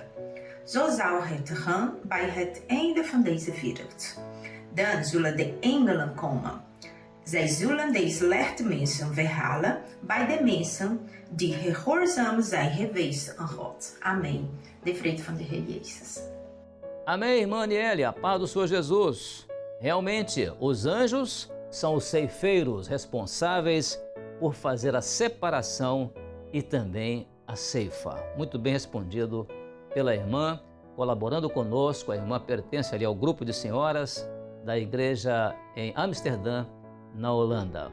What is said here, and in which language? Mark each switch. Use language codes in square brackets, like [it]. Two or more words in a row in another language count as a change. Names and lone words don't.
[nl] Zo zou het gaan bij het einde van deze wereld. Dan zullen de engelen komen. Zij zullen de slechte mensen verhalen bij de mensen die gehoorzaam zijn geweest aan God. Amen. De vrede van de Heer Jezus. [pt] Amém, irmã Aniele, a paz do Senhor Jesus. Realmente, os anjos são os ceifeiros responsáveis por fazer a separação e também a ceifa. Muito bem respondido pela irmã, colaborando conosco. A irmã pertence ali ao grupo de senhoras da igreja em Amsterdã, na Holanda.